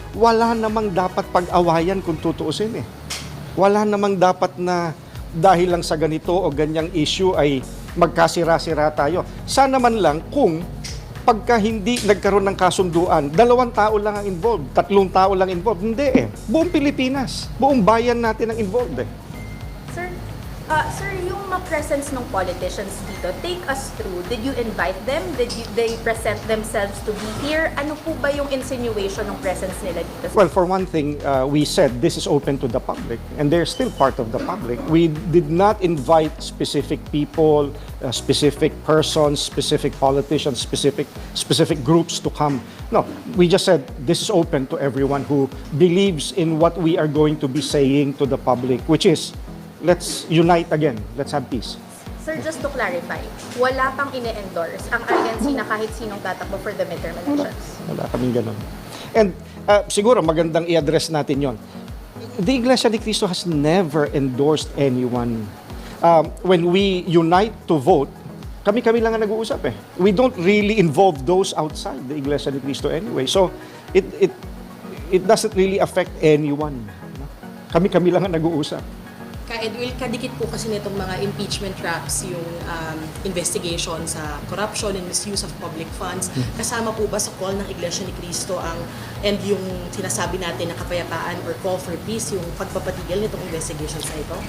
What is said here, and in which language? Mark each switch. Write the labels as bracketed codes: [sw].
[tl] Wala namang dapat pag-awayan kung tutuusin eh. Wala namang dapat na dahil lang sa ganito o ganyang issue ay magkasira-sira tayo. Sana man lang kung pagka hindi nagkaroon ng kasunduan, 2 tao lang ang involved, 3 tao lang involved. Hindi eh. Buong Pilipinas, buong bayan natin ang involved eh. [en] Sir, [tl] yung presence ng politicians dito, [en] take us through. Did you invite them? They present themselves to be here? [tl] Ano po ba yung insinuation ng presence nila dito? [en] Well, for one thing, we said this is open to the public and they're still part of the public. We did not invite specific people, specific persons, specific politicians, specific groups to come. No, we just said this is open to everyone who believes in what we are going to be saying to the public, which is let's unite again, let's have peace. Sir, just to clarify, [tl] wala pang ine-endorse ang INC na kahit sinong tatakbo [en] for the midterm elections? [tl] Wala kaming ganun. And siguro magandang i-address natin yon. [en] The Iglesia ni Cristo has never endorsed anyone. When we unite to vote, [tl] kami-kami lang ang nag-uusap eh. [en] We don't really involve those outside the Iglesia ni Cristo anyway. So, it doesn't really affect anyone. [tl] Kami-kami lang ang nag-uusap. Ka-Edwin, kadikit po kasi nitong mga impeachment traps yung investigation sa [en] corruption and misuse of public funds. [tl] Kasama po ba sa call ng Iglesia ni Cristo and yung sinasabi natin na kapayapaan or [en] call for peace, [tl] yung pagpapatigil nitong investigations na ito?